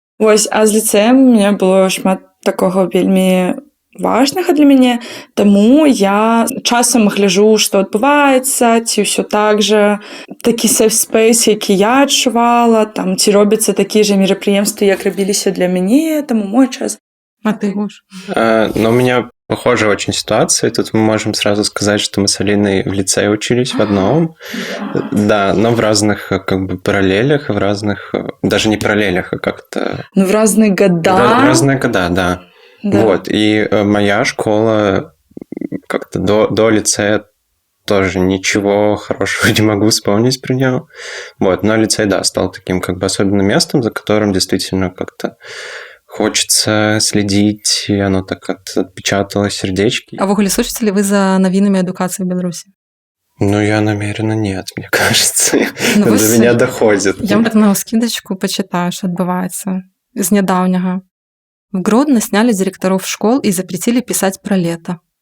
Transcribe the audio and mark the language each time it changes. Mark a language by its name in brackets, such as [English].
[Belarusian] Вось, а з ліцэем у мяне было шмат такога вельмі важнага для мяне, таму я часам гляжу, што адбываецца, ці ўсё так жа, такі safe space, які я адчувала, там, ці робяцца такія ж мерапрыемствы, як рабіліся для мяне, таму мой час. [Russian] А ты, Гош? У меня похожая очень ситуация. Тут мы можем сразу сказать, что мы с Алиной в лицее учились в одном. Да, но в разных как бы параллелях, в разных, даже не параллелях, а как-то... Ну, в разные года. В разные года, да. Вот, и моя школа как-то до лицея тоже ничего хорошего не могу вспомнить про нее. Вот, но лицей, да, стал таким как бы особенным местом, за которым действительно как-то хочется следить, и оно так отпечатало сердечки. [Belarusian] А ввогуле сочыце ли вы за навінамі адукацыі ў Беларусі? [Russian] Ну, я намеренно нет, мне кажется. До меня доходит. Я так на скидочку почитаю, что отбывается из недавнего. В Гродно сняли директоров школ и запретили писать про лето.